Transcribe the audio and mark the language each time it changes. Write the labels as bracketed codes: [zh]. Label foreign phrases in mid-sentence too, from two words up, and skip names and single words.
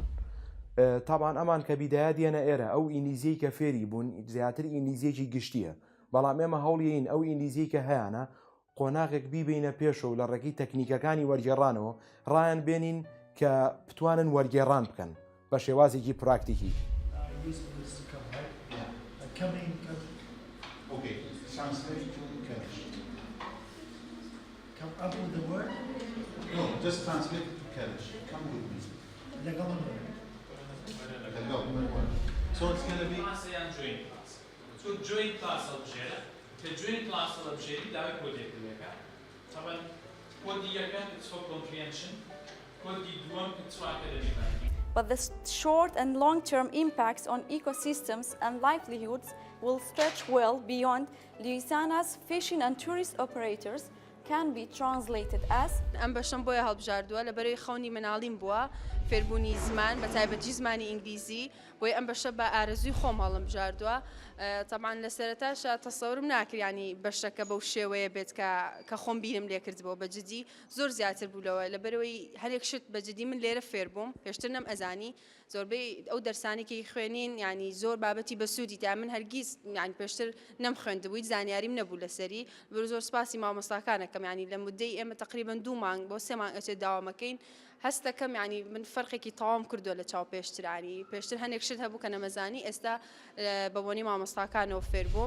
[ckb] تابان ئەمان کە بیدایە دێنە ئێرە ئەو ئینگلیزیی کە فێری بوون زیاتر ئینگلیزیێکی گشتیە، بەڵام ئێمە هەوڵیین ئەو ئینگلیزیی کە هەیەە قۆناغێک بیبینە پێشەوە لە ڕێگەی تەکنیکەکانی وەرگێڕانەوە ڕایان بێنین کە بتوانن وەرگێڕان بکەن بە شێوازێکی پراکتیکی. [en] Okay, translate to Kurdish. Come up with the word? No, just translate it to Kurdish. Come with me. The government. The government word. So it's going to be... joint class. So joint class objet. The joint class objet, that we put it together. So when it's for comprehension, it's for academic learning. But the short and long-term impacts on ecosystems and livelihoods will stretch well beyond Louisiana's fishing and tourist operators can be translated as [ckb] ئەم بەشەم بۆیە هەڵبژاردووە لەبەرەوەی خەونی مناڵیم بووە فێربوونی زمان بە تایبەتی زمانی ئینگلیزی بۆی ئەم بەشە بە ئارەزوی خۆم هەڵم بژاردووە طبعاً لە سەرەتاشە تەسەورم ناکرد ینی بەشەکە بەو شێوەیە بێت کە خۆم بیرم لێ کردبەوە بەجددی زۆر زیاتر بوولەوە لەبەرەوەی هەرێک شت بەجددی من لێرە فێر بووم پێشتر نەم ئەزانی زۆربەی ئەو دەرسانێکی خوێنین ینی زۆر بابەتی بەسوودی تا من هەرگیز ینی پێشتر نەم خوێندبوویت زانیاریم نەبوو لەسەری بەر زۆر سپاسی مامۆستاکانەکەم ینی لە مودەی ئێمە تقریبا 2 مانگ بۆ 3 مانگ ئەچێت داوامەکەین هەست دەکەم ینی من فەرقێکی تەواو کردووە لە چاو پێشترانی پێشتر هەندێک شت هەبوو کە نەمەزانی ئێستا بەبوونی مامۆستاکانەوە فێر بووم